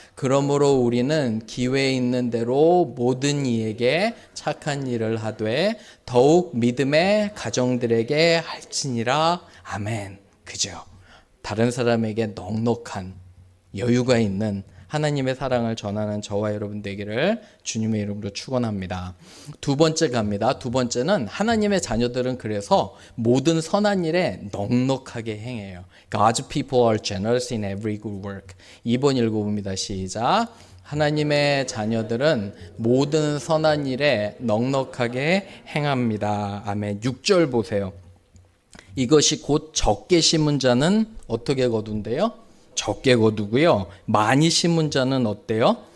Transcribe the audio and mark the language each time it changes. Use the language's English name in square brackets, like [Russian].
[Korean] 그러므로 우리는 기회 있는 대로 모든 이에게 착한 일을 하되 더욱 믿음의 가정들에게 할지니라. 아멘. 그죠? 다른 사람에게 넉넉한 여유가 있는 하나님의 사랑을 전하는 저와 여러분 되기를 주님의 이름으로 축원합니다. 두 번째 갑니다. 두 번째는 하나님의 자녀들은 그래서 모든 선한 일에 넉넉하게 행해요. [English] God's people are generous in every good work. [Korean] 2번 읽어봅니다. 시작. 하나님의 자녀들은 모든 선한 일에 넉넉하게 행합니다. 아멘. 6절 보세요. 이것이 곧 적게 심은 자는 어떻게 거둔대요? 적게 거두고요. 많이 심은 자는 어때요?